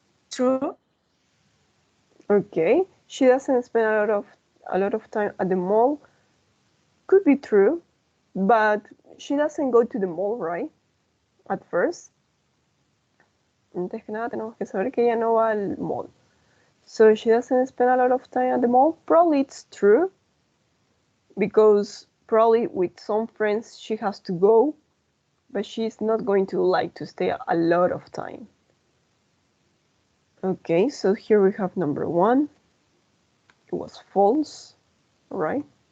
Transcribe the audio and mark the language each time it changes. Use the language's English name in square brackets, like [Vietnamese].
[English] True. Okay, she doesn't spend a lot of time at the mall. Could be true, but she doesn't go to the mall, right? At first. [Spanish] Antes que nada tenemos que saber que ella no va al mall. [English] So she doesn't spend a lot of time at the mall. Probably it's true, because probably with some friends she has to go, but she's not going to like to stay a lot of time. Okay, so here we have number 1. It was false, right?